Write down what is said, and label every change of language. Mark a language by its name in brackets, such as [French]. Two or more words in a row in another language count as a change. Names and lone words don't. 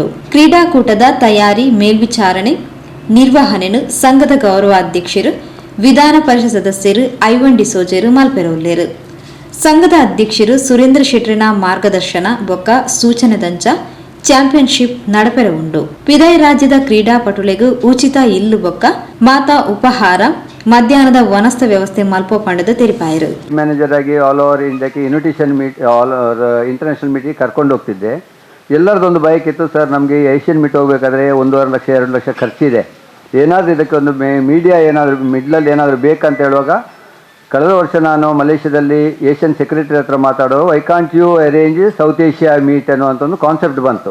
[Tulu] ಕ್ರೀಡಾಕೂಟದ ತಯಾರಿ, ಮೇಲ್ವಿಚಾರಣೆ, ನಿರ್ವಹಣೆನು ಸಂಘದ ಗೌರವಾಧ್ಯಕ್ಷರು, ವಿಧಾನ ಪರಿಷತ್ ಸದಸ್ಯರು ಐವನ್ ಡಿಸೋಜರು ಮಲ್ಪೆರವುಲ್ಲೇರು. ಸಂಘದ ಅಧ್ಯಕ್ಷರು ಸುರೇಂದ್ರ ಶೆಟ್ಟರಿನ ಮಾರ್ಗದರ್ಶನ ಬೊಕ್ಕ ಸೂಚನೆದಂಚ ಚಾಂಪಿಯನ್ಶಿಪ್ ನಡಪೆರ ಉಂಡು. ಪಿದೈ ರಾಜ್ಯದ ಕ್ರೀಡಾಪಟುಲೆಗೂ ಉಚಿತ ಇಲ್ಲು ಬೊಕ್ಕ ಮಾತಾ ಉಪಹಾರ ಮಧ್ಯಾಹ್ನದ ವನಸ್ಥ ವ್ಯವಸ್ಥೆ ಮಲ್ಪ ಪಂಡದ ತೆರಿಪಾಯಿರು. [Kannada] ಮ್ಯಾನೇಜರ್ ಆಗಿ [English] all over India invitation international meeting [Kannada] ಕರ್ಕೊಂಡು ಹೋಗ್ತಿದ್ದೆ. ಎಲ್ಲರದೊಂದು ಬೈಕ್ ಇತ್ತು, ಸರ್ ನಮಗೆ [English] Asian meet [Kannada] ಹೋಗಬೇಕಾದ್ರೆ 1.5 ಲಕ್ಷ 2 ಲಕ್ಷ ಖರ್ಚಿದೆ, ಏನಾದರೂ ಇದಕ್ಕೆ ಒಂದು ಮೀಡಿಯಾ ಏನಾದರೂ ಮಿಡ್ಲಲ್ಲಿ ಏನಾದರೂ ಬೇಕಂತ ಹೇಳುವಾಗ ಕಳೆದ ವರ್ಷ ನಾನು ಮಲೇಷ್ಯಾದಲ್ಲಿ [English] Asian secretary [Kannada] ಹತ್ರ ಮಾತಾಡೋ [English] why can't you arrange South Asia meet [Kannada] ಅನ್ನುವಂಥ ಒಂದು ಕಾನ್ಸೆಪ್ಟ್ ಬಂತು.